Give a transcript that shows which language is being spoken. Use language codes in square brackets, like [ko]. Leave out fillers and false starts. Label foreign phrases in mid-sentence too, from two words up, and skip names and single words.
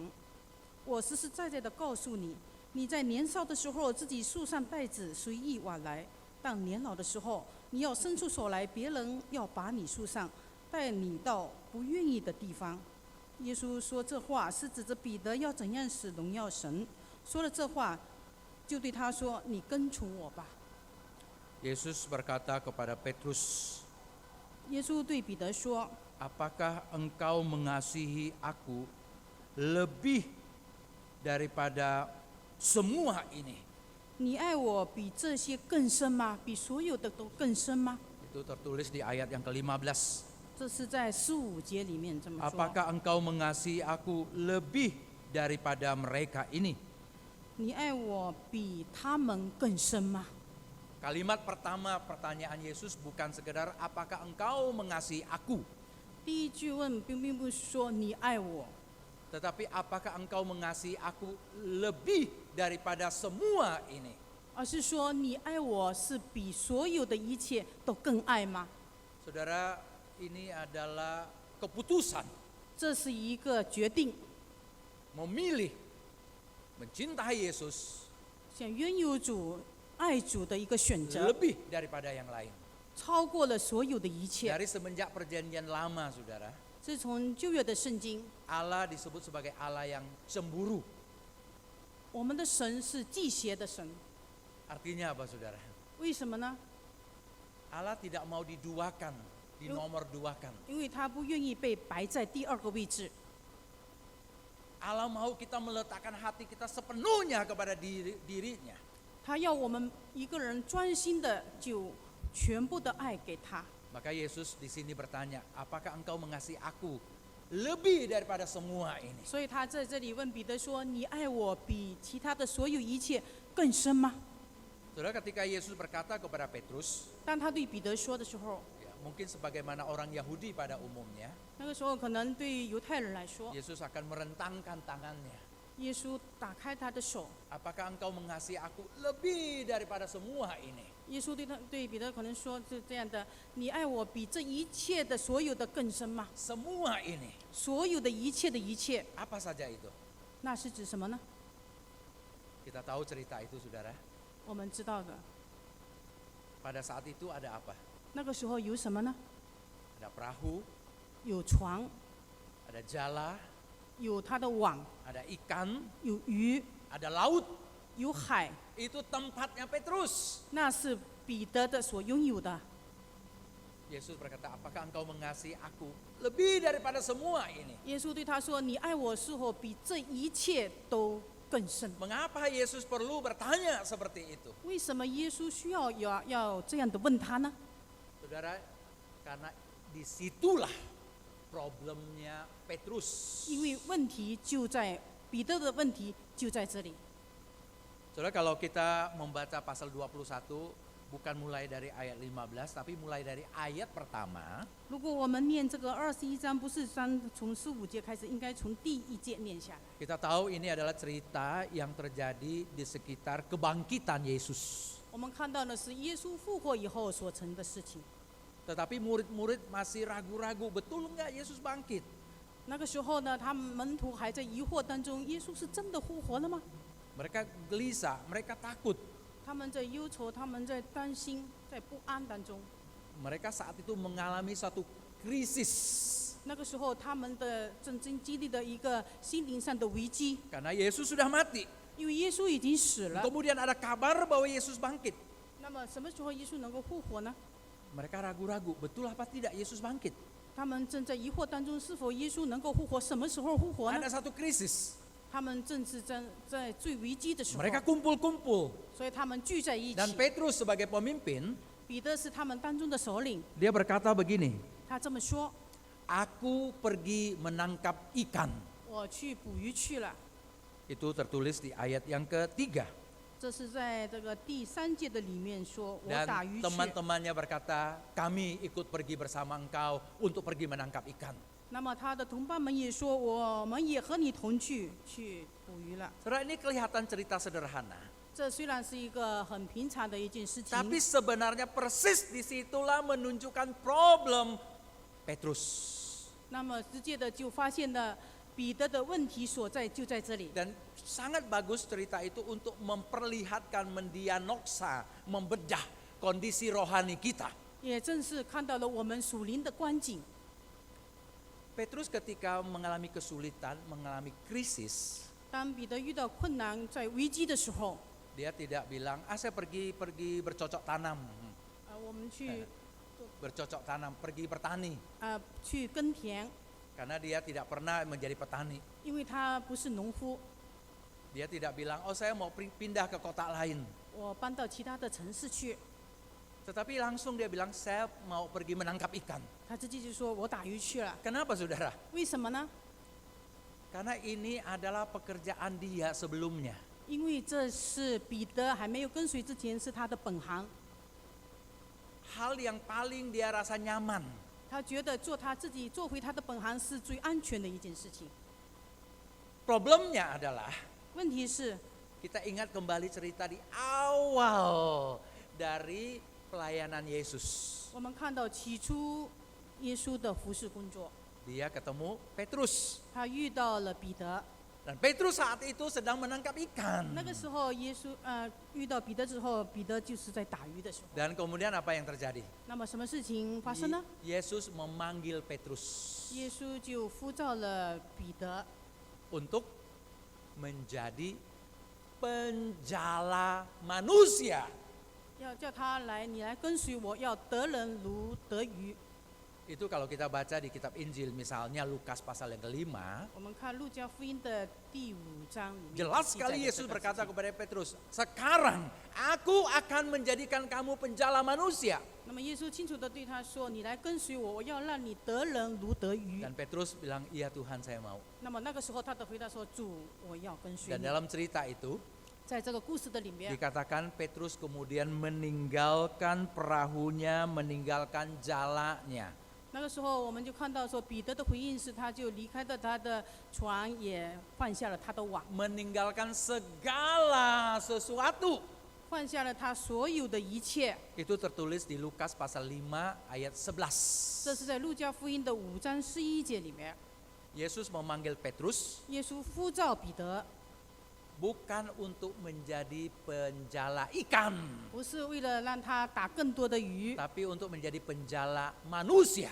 [zh] 我实实在在的告诉你，你在年少的时候自己束上带子，随意往来；当年老的时候，你要伸出手来，别人要把你束上，带你到不愿意的地方。” 耶稣说这话是指着彼得要怎样使荣耀神。说了这话，就对他说：“你跟从我吧。” [id] Yesus berkata kepada Petrus, [zh] 耶稣对彼得说 [id] apakah engkau mengasihi aku lebih daripada semua ini?：“ [zh] 你爱我比这些更深吗？比所有的都更深吗 [id] Itu tertulis di ayat yang ke-15. [zh] 这是在15节里面这么说。 [id] Apakah engkau mengasihi aku lebih daripada mereka ini? [zh] 你爱我比他们更深吗？ [id] Kalimat pertama pertanyaan Yesus bukan sekedar apakah engkau mengasihi aku, [zh] 第一句问并不是说你爱我， [id] tetapi apakah engkau mengasihi aku lebih daripada semua ini? [zh] 而是说你爱我是比所有的一切都更爱吗？ [id] Saudara, ini adalah keputusan [zh] 这是一个决定， [id] memilih mencintai Yesus [zh] 想拥有主、爱主的一个选择， [id] lebih daripada yang lain. [zh] 超过了所有的一切。 [id] Dari semenjak perjanjian lama, saudara, [zh] 自从旧约的圣经， [id] Allah disebut sebagai Allah yang cemburu. [zh] 我们的神是忌邪的神， [id] Artinya apa, saudara? [zh] 为什么呢？ [id] Allah tidak mau diduakan, dinomor duakan. [zh] 因为他不愿意被摆在第2个位置。 [id] Allah mau kita meletakkan hati kita sepenuhnya kepada dirinya. [zh] 他要我们一个人专心的就全部的爱给他。 [id] Maka Yesus di sini bertanya, apakah engkau mengasihi aku lebih daripada semua ini? [zh] 所以他在这里问彼得说：“你爱我比其他的所有一切更深吗 [id] Saudara, ketika Yesus berkata kepada Petrus,？” [zh] 当他对彼得说的时候， [id] ya, mungkin sebagaimana orang Yahudi pada umumnya, [zh] 那个时候可能对犹太人来说， [id] Yesus akan merentangkan tangannya. [zh] 耶稣打开他的手， [id] Apakah engkau mengasihi aku lebih daripada semua ini? [zh] 耶稣对彼得可能说是这样的：“你爱我比这一切的所有的更深吗？ [id] Semua ini. [zh] 所有的一切的一切， [id] Apa saja itu? [zh] 那是指什么呢？ [id] Kita tahu cerita itu, saudara. [zh] 我们知道的。 [id] Pada saat itu ada apa? [zh] 那个时候有什么呢？ [id] Ada perahu, [zh] 有船， [id] ada jala, [zh] 有他的网， [id] ada ikan, [zh] 有鱼， [id] ada laut. [zh] 有海， [id] Itu tempatnya Petrus. [zh] 那是彼得的所拥有的。 [id] Yesus berkata, apakah engkau mengasihi aku lebih daripada semua ini? [zh] 耶稣对他说：“你爱我是否比这一切都更深 [id] Mengapa Yesus perlu bertanya seperti itu?？” [zh] 为什么耶稣需要这样的问他呢？ [id] Saudara, karena disitulah problemnya Petrus. [zh] 因为问题就在彼得的问题就在这里。 [id] Saudara, kalau kita membaca pasal 21, bukan mulai dari ayat 15, tapi mulai dari ayat pertama, [zh] 如果我们念这个21章，不是从15节开始，应该从第1节念下来。 [id] kita tahu ini adalah cerita yang terjadi di sekitar kebangkitan Yesus. [zh] 我们看到的是耶稣复活以后所成的事情。 [id] Tetapi murid-murid masih ragu-ragu, betul enggak Yesus bangkit? [zh] 那个时候呢，他们门徒还在疑惑当中：耶稣是真的复活了吗？ [id] Mereka gelisah, mereka takut. [zh] 他们在忧愁，他们在担心，在不安当中。 [id] Mereka saat itu mengalami satu krisis. [zh] 那个时候，他们的正经历的一个心灵上的危机， [id] Karena Yesus sudah mati. [zh] 因为耶稣已经死了。 [id] Kemudian ada kabar bahwa Yesus bangkit. [zh] 那么什么时候耶稣能够复活呢？ Mereka ragu-ragu, betul apa tidak Yesus bangkit? 他们正在疑惑当中，是否耶稣能够复活？什么时候复活呢？ [id] Ada satu krisis. [zh] 他们正是在最危机的时候， [id] Mereka kumpul-kumpul. [zh] 所以他们聚在一 [id] Dan [zh] 起。 [id] Petrus sebagai pemimpin, [zh] 彼得是他们当中的首领， [id] dia berkata begini, [zh] 他这么说 [id] aku pergi menangkap ikan. [zh] 我去捕鱼去了。 [id] Itu tertulis di ayat yang ketiga. [zh] 这是在这个第3节的里面说，我打 [id] Dan [zh] 鱼去。 [id] teman-temannya berkata, kami ikut pergi bersama engkau untuk pergi menangkap ikan. [zh] 那么他的同伴们也说，我们也和你同去捕鱼了。 [id] Saudara, ini kelihatan cerita sederhana. [zh] 这虽然是一个很平常的一件事情， [id] Tapi sebenarnya persis disitulah menunjukkan problem Petrus. [zh] 那么直接的就发现了彼得的问题所在就在这里。 [id] Dan sangat bagus cerita itu untuk memperlihatkan, mendiagnosa, membedah kondisi rohani kita. [zh] 也正是看到了我们属灵的光景。 [id] Petrus ketika mengalami kesulitan, mengalami krisis, [zh] 当彼得遇到困难、在危机的时候， [id] dia tidak bilang, saya pergi bercocok tanam, [zh] 我们去 [id] bercocok tanam, pergi bertani. [zh] 去耕田， [id] Karena dia tidak pernah menjadi petani. [zh] 因为他不是农夫， [id] Dia tidak bilang, saya mau pindah ke kota lain. [zh] 我搬到其他的城市去。 [id] Tetapi langsung dia bilang, saya mau pergi menangkap ikan. [zh] 他直接就说：“我打鱼去了。 [id] Kenapa saudara? ” [zh] 为什么呢？ [id] Karena ini adalah pekerjaan dia sebelumnya. [zh] 因为这是彼得还没有跟随之前是他的本行， [id] Hal yang paling dia rasa nyaman. [zh] 他觉得做他自己做回他的本行是最安全的一件事情。 [id] Problemnya adalah, [zh] 问题是， [id] kita ingat kembali cerita di awal dari pelayanan Yesus. [zh] 我们看到起初耶稣的服侍工作， [id] Dia ketemu Petrus. [zh] 他遇到了彼得。 [id] Dan Petrus saat itu sedang menangkap ikan. [zh] 那个时候，遇到彼得之后，彼得就是在打鱼的时候。 [id] Dan kemudian apa yang terjadi? [zh] 那么什么事情发生呢？ [id] Yesus memanggil Petrus [zh] 耶稣就呼召了彼得， [id] untuk menjadi penjala manusia. [zh] 要叫他来，你来跟随我，要得人如得鱼。 [id] Itu kalau kita baca di kitab Injil, misalnya Lukas pasal yang ke-5, [zh] 我们看路加福音的第5章里面， [id] jelas [zh] 记载 [id] sekali [zh] 了 [id] Yesus [zh] 这个 [id] berkata [zh] 事情 [id] kepada Petrus, sekarang aku akan menjadikan kamu penjala manusia. [zh] 那么耶稣清楚地对他说：“你来跟随我，我要让你得人如得鱼。 [id] Dan Petrus bilang, iya Tuhan saya mau. ” [zh] 那么那个时候他的回答说：“主，我要跟随 [id] Dan [zh] 你。 [id] dalam cerita itu [zh] 在这个故事的里面， [id] dikatakan Petrus kemudian meninggalkan perahunya, meninggalkan jalanya. [zh] 那个时候我们就看到说，彼得的回应是，他就离开了他的船，也放下了他的网， [id] Meninggalkan segala sesuatu. [zh] 放下了他所有的一切。 [id] Itu tertulis di Lukas pasal 5 ayat 11. [zh] 这是在路加福音的5章11节里面， [id] Yesus memanggil Petrus [zh] 耶稣呼召彼得， [id] bukan untuk menjadi penjala ikan, [zh] 不是为了让他打更多的鱼， [id] tapi untuk menjadi penjala manusia.